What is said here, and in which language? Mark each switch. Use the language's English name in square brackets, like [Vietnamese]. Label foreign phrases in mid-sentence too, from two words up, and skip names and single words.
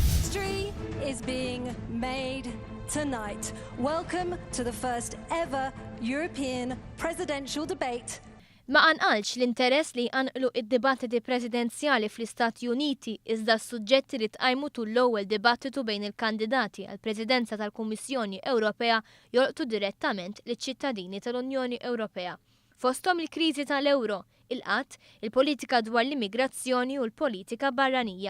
[English] History is being made tonight. Welcome to the first ever European presidential debate. [Maltese] Ma anqalx l-interess li anqlu id-dibattiti presidenzjali fl-Istati Uniti iżda s-suġġetti li tqajmu tul l-ewwel dibattitu bejn il-kandidati għall-Presidenza tal-Kummissjoni Ewropea jolqtu direttament liċ-ċittadini tal-Unjoni Ewropea. Fosthom il-kriżi tal-Ewro, il-qatt, il-politika dwar l-immigrazzjoni u l-politika barranija.